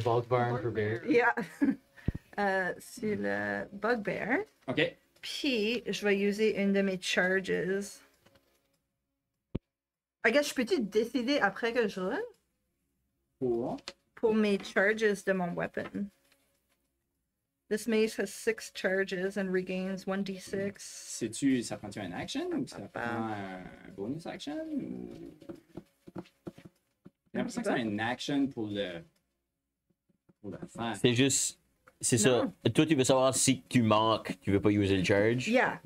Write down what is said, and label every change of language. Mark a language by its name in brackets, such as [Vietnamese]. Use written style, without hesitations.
[English] Bulk burn for bear. Yeah. [French] Sur le bugbear. [English] OK. [French] Puis, je vais utiliser une de mes charges. [English] I guess, [French] je peux-tu décider après que je roule? Pour mes charges de mon weapon. [English] This mace has 6 charges and regains 1d6. [French] Sais-tu, ça prend-tu un action ou ça prend un bonus action? Ou... J'ai l'impression que c'est un action pour le faire. C'est juste. C'est ça. Toi, tu veux savoir si tu manques, tu veux pas user le charge. [English] Yeah,